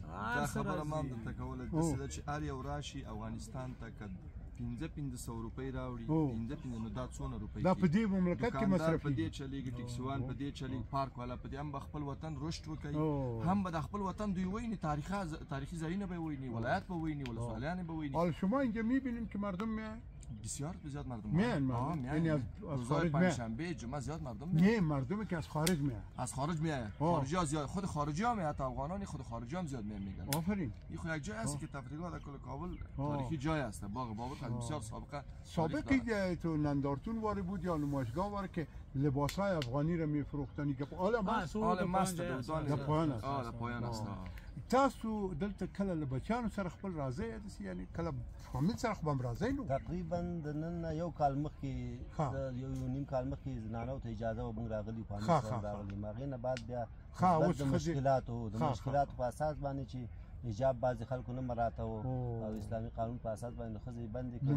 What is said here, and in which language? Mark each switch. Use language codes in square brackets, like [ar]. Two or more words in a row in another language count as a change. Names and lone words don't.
[ps] دا خبره ما هم درته کوله داسې ده چې هر یو راشي افغانستان ته که 1500 روپۍ راوړي 15 نو دا څونه روپۍ دا په دې مملکت کې مصرف په دې چلیږي ټیکسیوان په دې چلیږي پارک والا په دې هم خپل وطن رشد وکړي هم به د خپل وطن دوی ویني تاریخی ځایونه به ویني ولایت به ویني ولسوالیان به ویني. [fa] حالا شما اینجا میبینید که مردم میان بسیار زیاد مردم میان یعنی از خارج میان شنبه جمعه زیاد مردم میان. نه مردمی که از خارج میان از خارج میان خارجی ها زیاد خود خارجی ها میان افغانان خود خارجی هم زیاد میان میگن. آفرین این خو یک جای است که تفریحات در کل کابل تاریخی جای است. باغ بابر بسیار سابقه تو نندارتون واره بود یا نمایشگاه واره که لباسای افغانی را میفروختن که حالا مست در پایان است. پایان است. [ps] تاسو دلته کله له بچانو سره خپل راځي یعنی کله فامیل سره خپل راځي نو تقریبا د نن یو کال مخکې یو نیم کال مخکې زنانو ته اجازه و موږ راغلي فامیل سره راغلي ماغې نه بعد بیا د مشکلاتو په اساس باندې چې حجاب بعضی خلکو نه مراته او اسلامي قانون په اساس باندې ښځې بندې کړي.